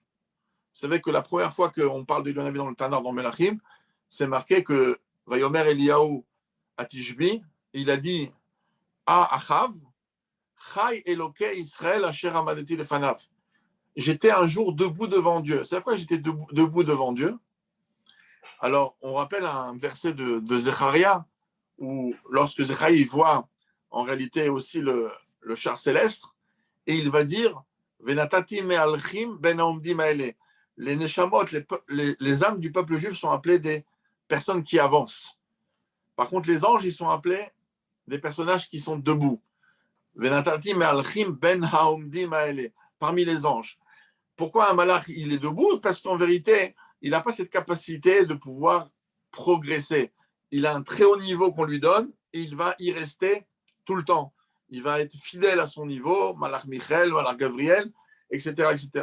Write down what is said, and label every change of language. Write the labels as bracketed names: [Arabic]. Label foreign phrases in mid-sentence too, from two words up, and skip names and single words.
[French] Vous savez que la première fois qu'on parle d'Eliyahu Hanavi dans le Tanakh, dans Melachim, c'est marqué que [Hebrew] ויאמר אליהו התשבי, [French] il a dit à Achav, [Hebrew] חי אלוקי ישראל אשר עמדתי לפניו. [French] J'étais un jour debout devant Dieu. C'est pourquoi j'étais debout devant Dieu. Alors, on rappelle un verset de Zecharia, où lorsque Zecharia voit en réalité aussi le char céleste, et il va dire [Hebrew] ונתתי מהלכים בין העומדים האלה. [French] Les neshamot, les âmes du peuple juif sont appelées des personnes qui avancent. Par contre, les anges, ils sont appelés des personnages qui sont debout. [Hebrew] ונתתי מהלכים בין העומדים האלה. [French] Parmi les anges. Pourquoi un malach, il est debout? Parce qu'en vérité, il n'a pas cette capacité de pouvoir progresser. Il a un très haut niveau qu'on lui donne et il va y rester tout le temps. Il va être fidèle à son niveau, malach Michael, malach Gabriel, etc., etc.